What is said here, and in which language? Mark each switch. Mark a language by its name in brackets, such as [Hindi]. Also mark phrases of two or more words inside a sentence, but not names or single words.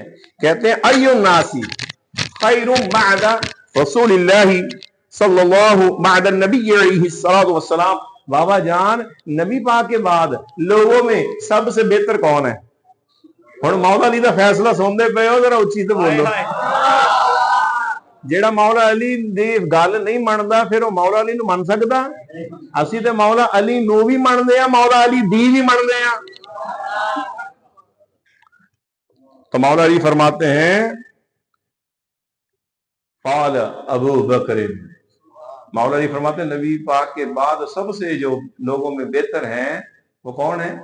[Urdu] کہتے ہیں [Arabic] ای الناس خیر بعد رسول اللہ صلی اللہ [Urdu] بعد النبی [Arabic] علیہ الصلوۃ والسلام، [Urdu] بابا جان نبی پاک کے بعد لوگوں میں سب سے بہتر کون ہے؟ [Punjabi] ہن مولا علی دا فیصلہ سنتے پے ہو، ذرا اچھی تو بولو، جیڑا مولا علی دی گل نہیں مندا پھر وہ مولا علی نو من سکدا؟ اسی تے مولا علی نو بھی منتے ہیں، مولا علی دی بھی منتے ہیں۔ [Urdu] تو مولا علی فرماتے ہیں قال ابو بکر، مولا علی فرماتے ہیں نبی پاک کے بعد سب سے جو لوگوں میں بہتر ہیں وہ کون ہے؟